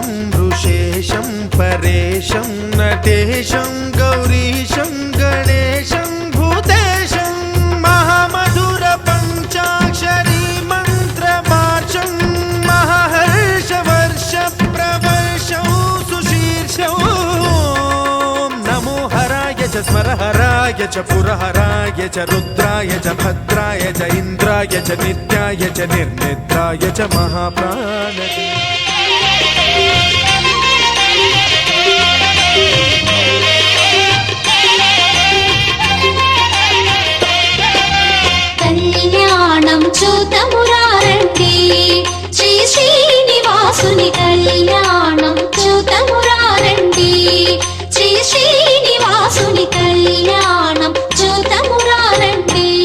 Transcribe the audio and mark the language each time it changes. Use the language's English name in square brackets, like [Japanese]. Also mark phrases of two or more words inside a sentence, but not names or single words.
[Sanskrit] ऋषेशं परेशं नटेशं गौरीशं गणेशं भूतेशं महामधुर पञ्चाक्षरी मन्त्रमार्चं महाहर्षवर्ष प्रवर्षं सुशीर्षं नमो हराय च स्मरहराय च पुरहराय च रुद्राय च भद्राय च इन्द्राय च नित्याय च निर्निद्राय च महाप्राणदे [Telugu] కళ్యాణం చూతమురారండి శ్రీ శ్రీనివాసుని కళ్యాణం చూతమురారండి శ్రీ శ్రీనివాసుని కళ్యాణం చూతమురారండి